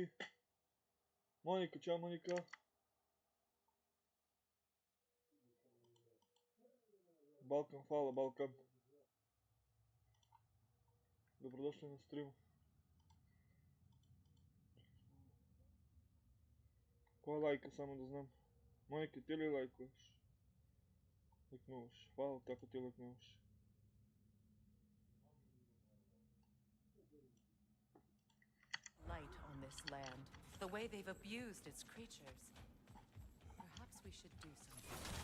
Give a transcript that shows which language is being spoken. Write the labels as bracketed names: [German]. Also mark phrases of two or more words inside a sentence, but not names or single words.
[Serbian] Monika, čao Monika. Balkan, hvala Balkan. Dobrodošli na streamu. Ko je lajka, samo da znam. Monika, ti li lajkuješ? Lajknuvаш. Hvala, tako ti lajknuvаш. [English] Light on this land. The way they've abused its creatures. Perhaps we should do something.